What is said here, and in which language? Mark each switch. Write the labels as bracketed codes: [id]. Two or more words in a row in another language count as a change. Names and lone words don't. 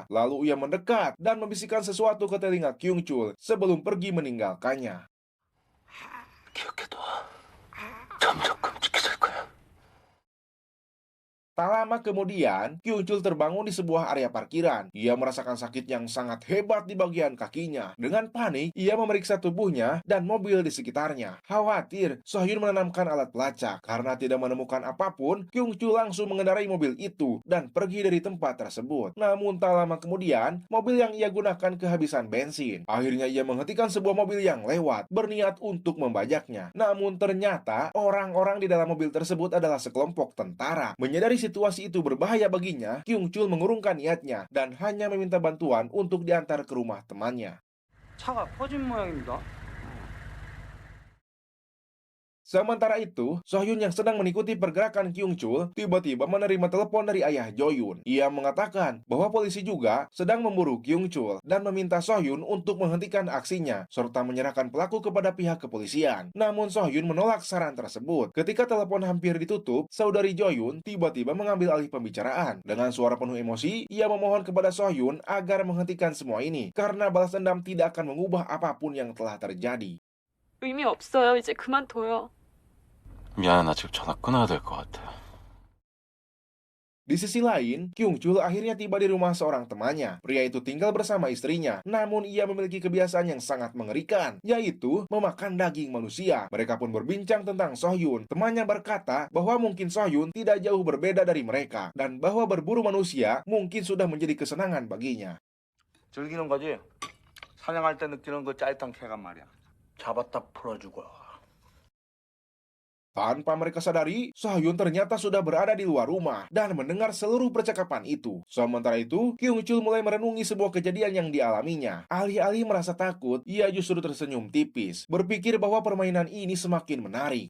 [id] Lalu ia mendekat dan membisikkan sesuatu ke telinga Kyung Chul sebelum pergi meninggalkannya. [ko] 기억해둬. 점점 끔찍해질 거야. [id] Tak lama kemudian, Kyung Chul terbangun di sebuah area parkiran. Ia merasakan sakit yang sangat hebat di bagian kakinya. Dengan panik, ia memeriksa tubuhnya dan mobil di sekitarnya. Khawatir, Sohyun menanamkan alat pelacak. Karena tidak menemukan apapun, Kyung Chul langsung mengendarai mobil itu dan pergi dari tempat tersebut. Namun tak lama kemudian, mobil yang ia gunakan kehabisan bensin. Akhirnya ia menghentikan sebuah mobil yang lewat, berniat untuk membajaknya. Namun ternyata, orang-orang di dalam mobil tersebut adalah sekelompok tentara. Menyadari situasi itu berbahaya baginya, Kyung Chul mengurungkan niatnya dan hanya meminta bantuan untuk diantar ke rumah temannya. [ko] 차가 꺼진 모양입니다. [id] Sementara itu, Sohyun yang sedang mengikuti pergerakan Kyung Chul tiba-tiba menerima telepon dari ayah Joyun. Ia mengatakan bahwa polisi juga sedang memburu Kyung Chul dan meminta Sohyun untuk menghentikan aksinya serta menyerahkan pelaku kepada pihak kepolisian. Namun Sohyun menolak saran tersebut. Ketika telepon hampir ditutup, saudari Joyun tiba-tiba mengambil alih pembicaraan. Dengan suara penuh emosi, ia memohon kepada Sohyun agar menghentikan semua ini karena balas dendam tidak akan mengubah apapun yang telah terjadi. [ko] 의미 없어요. 이제 그만둬요. 미안해, 나 지금 전화 끊어야 될 것 같아. [id] Di sisi lain, Kyung Chul akhirnya tiba di rumah seorang temannya. Pria itu tinggal bersama istrinya, namun ia memiliki kebiasaan yang sangat mengerikan, yaitu memakan daging manusia. Mereka pun berbincang tentang Sohyun. Temannya berkata bahwa mungkin Sohyun tidak jauh berbeda dari mereka, dan bahwa berburu manusia mungkin sudah menjadi kesenangan baginya. [ko] 즐기는 거지. 사냥할 때 느끼는 그 짜릿한 쾌감 말이야. 잡았다 풀어주고. [id] Tanpa mereka sadari, Sohyun ternyata sudah berada di luar rumah dan mendengar seluruh percakapan itu. Sementara itu, Kyung Chul mulai merenungi sebuah kejadian yang dialaminya. Alih-alih merasa takut, ia justru tersenyum tipis, berpikir bahwa permainan ini semakin menarik.